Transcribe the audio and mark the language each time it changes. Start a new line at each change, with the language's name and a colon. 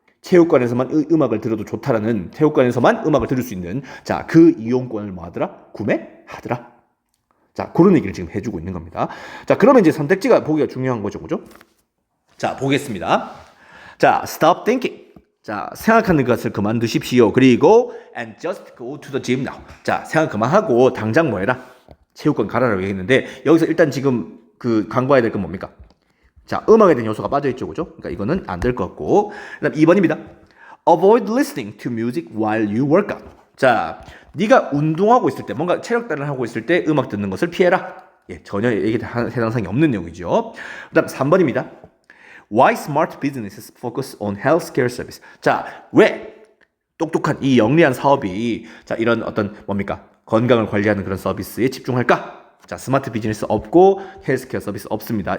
Korean: 체육관에서만 음악을 들어도 좋다라는, 체육관에서만 음악을 들을 수 있는, 자, 그 이용권을 뭐 하더라? 구매하더라. 자, 그런 얘기를 지금 해주고 있는 겁니다. 자, 그러면 이제 선택지가 보기가 중요한 거죠, 그죠? 자, 보겠습니다. 자,
English: stop thinking.
Korean: 자, 생각하는 것을 그만두십시오.
English: 그리고 and just go to the gym now.
Korean: 자, 생각 그만하고 당장 뭐 해라? 체육관 가라라고 얘기했는데 여기서 일단 지금 그 간과해야 될 건 뭡니까? 자, 음악에 대한 요소가 빠져있죠, 그죠? 그러니까 이거는 안 될 것 같고. 그다음 2번입니다.
English: Avoid listening to music while you work out.
Korean: 자, 네가 운동하고 있을 때, 뭔가 체력단을 하고 있을 때 음악 듣는 것을 피해라. 예, 전혀 해당상이 없는 내용이죠. 그다음 3번입니다.
English: Why smart businesses focus on healthcare service?
Korean: 자, 왜 똑똑한 이 영리한 사업이 자 이런 어떤 뭡니까? 건강을 관리하는 그런 서비스에 집중할까? 자, 스마트 비즈니스 없고 헬스케어 서비스 없습니다.